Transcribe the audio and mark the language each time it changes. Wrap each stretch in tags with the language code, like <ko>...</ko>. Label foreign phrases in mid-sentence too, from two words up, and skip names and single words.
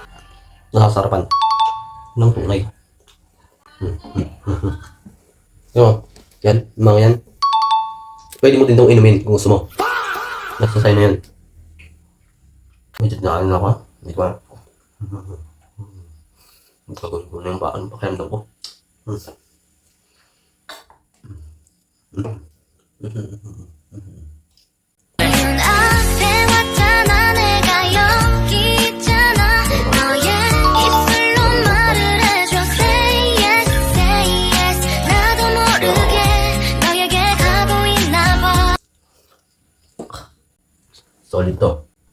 <tl>Nasasarapan. Ng tunay. Yung, yan, mga yan. Pwede mo din itong inumin kung gusto mo. Nasa sa'yo na yan. Medyo nakain ako. Hindi ko alam. Magkagulong ko na yung pakiramdam ko.</tl> <ko>앞에 왔잖아 내가 여기 있잖아 너의 입술로 말을 해줘</ko> <en>Say yes, say yes</en> <ko>나도 모르게 너에게 가고 있나 봐</ko> <tl>Solid to.</tl>